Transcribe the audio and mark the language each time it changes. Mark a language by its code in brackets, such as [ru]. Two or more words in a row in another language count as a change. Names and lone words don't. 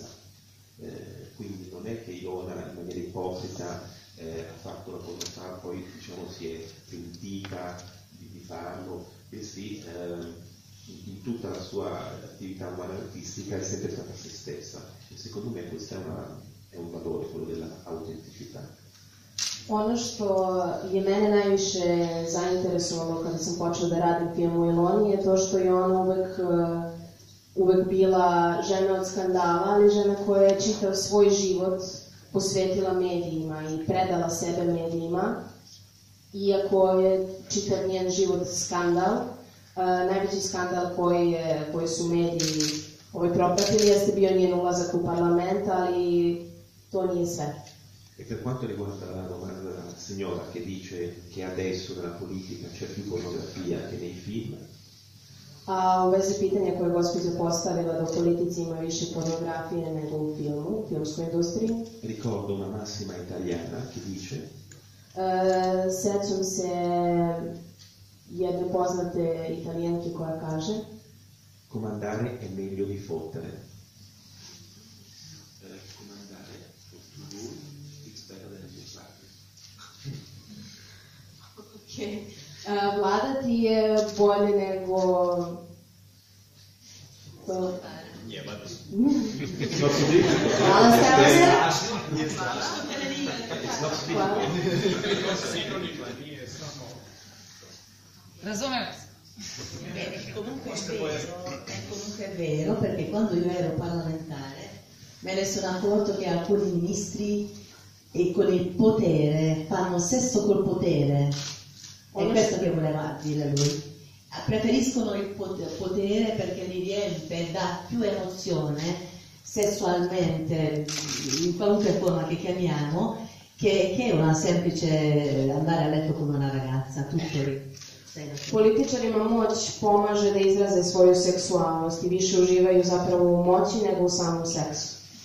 [it] Quindi non è che Ilona in maniera ipocrita ha fatto la cosa fa, poi diciamo si è pentita di farlo, bensì in tutta la sua attività umana artistica è sempre stata se stessa, e secondo me questo è un valore, quello dell'autenticità. [sr] Ono što je mene najviše zainteresovalo kada sam počela da radim film o Iloni je to što je ona uvek bila žena od skandala, ali žena koja je čitav svoj život posvetila medijima i predala sebe medijima, iako je čitav njen život skandal. Najveći skandal koji su mediji propratili jeste bio njen ulazak u parlament, ali to nije sve. [it] E per quanto riguarda la domanda della signora che dice che adesso nella politica c'è più pornografia che nei film, [sr] A u vezi pitanja koje je gospođa postavila da u politici ima više pornografije nego u filmskoj industriji, [it] ricordo una massima italiana che dice [sr] sećam se jedne poznate italijanke koja kaže [it] comandare è meglio di fottere. Comandare [sr] vladati je bolje nego... Hvala Stefane. Razumem. [it] È comunque vero, perché quando io ero parlamentare me ne sono accorto che alcuni ministri e con il potere fanno sesso col potere. È questo che voleva dire lui. Preferiscono il potere perché li riempie, dà più emozione sessualmente, in qualunque forma che chiamiamo, che una semplice andare a letto con una ragazza, tutto lì. [sr] Političarima moć pomaže da izraze svoju seksualnost i više uživaju zapravo u moći nego u samom seksu.